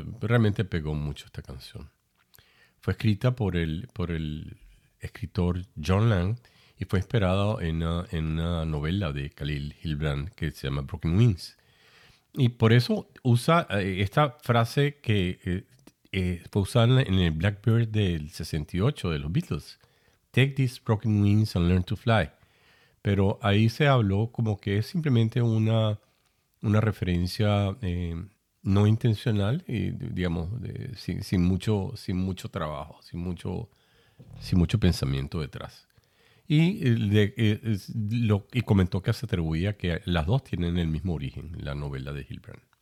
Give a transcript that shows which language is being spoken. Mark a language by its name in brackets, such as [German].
[Spanish] Realmente pegó mucho esta canción. Fue escrita por el escritor John Lang y fue inspirada en una novela de Khalil Gibran que se llama Broken Wings. Y por eso usa esta frase que fue usada en el Blackbird del 68 de los Beatles. [English] Take these broken wings and learn to fly. [Spanish] Pero ahí se habló como que es simplemente una referencia no intencional y digamos sin mucho trabajo, sin mucho pensamiento detrás. Y comentó que se atribuía que las dos tienen el mismo origen, la novela de Hilbrand.